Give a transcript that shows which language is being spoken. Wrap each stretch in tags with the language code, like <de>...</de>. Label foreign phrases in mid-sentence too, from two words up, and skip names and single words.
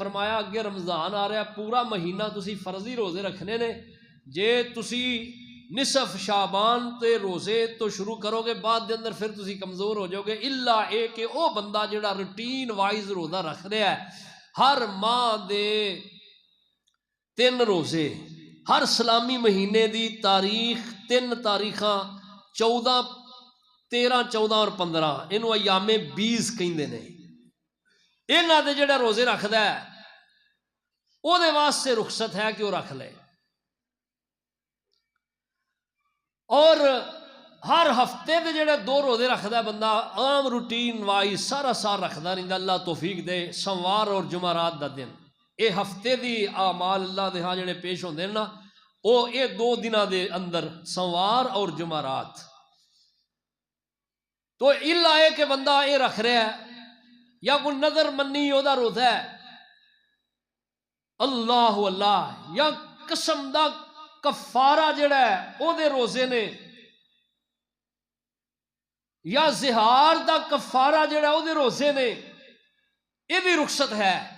<pa>فرمایا اگے رمضان آ رہا ہے، پورا مہینہ تسی فرضی روزے رکھنے نے، جے تسی نصف شعبان تے روزے تو شروع کرو گے بعد دے اندر پھر تسی کمزور ہو جاؤ گے، الا اے کہ او بندہ جڑا</pa> <en>routine wise</en> <pa>روزہ رکھ رہا ہے، ہر ماہ دے 3 روزے، ہر سلامی مہینے دی تاریخ 3 تاریخاں 14 13 14 اور 15 انہوں ایام بیز کہندے نے. انہاں دے جڑا روزے رکھدا ہے او دے واسطے رخصت ہے کہ وہ رکھ لے. اور ہر ہفتے دے جڑے 2 روزے رکھدا ہے بندہ عام</pa> <en>routine wise</en> <pa>سارا سال رکھدا رہندا. اللہ توفیق دے. سوموار اور جمعرات دا دن اے ہفتے دی اعمال اللہ دے ہاں جڑے پیش ہوندے نا او اے 2 دناں دے اندر سوموار اور جمعرات. تو الا ہے کہ بندہ اے رکھ رہا ہے یا کوئی نظر منی او دا روزہ ہے اللہ اللہ یا قسم دا کفارہ جڑا ہے او دے روزے نے یا زہار دا کفارہ جڑا او دے روزے نے یہ بھی رخصت ہے.</pa>